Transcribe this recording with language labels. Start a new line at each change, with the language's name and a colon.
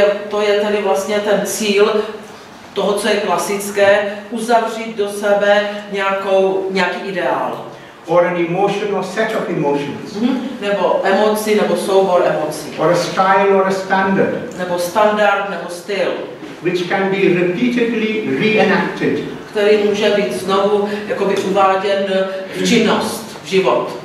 Czech: To je tedy vlastně ten cíl toho, co je klasické, uzavřít do sebe nějaký ideál.
English: Or an emotion or set of emotions.
Czech: Nebo emoci, nebo soubor emocí.
English: Or a style or a standard.
Czech: Nebo standard, nebo styl.
English: Which can be repeatedly reenacted.
Czech: Který může být znovu jakoby uváděn v činnost, v život.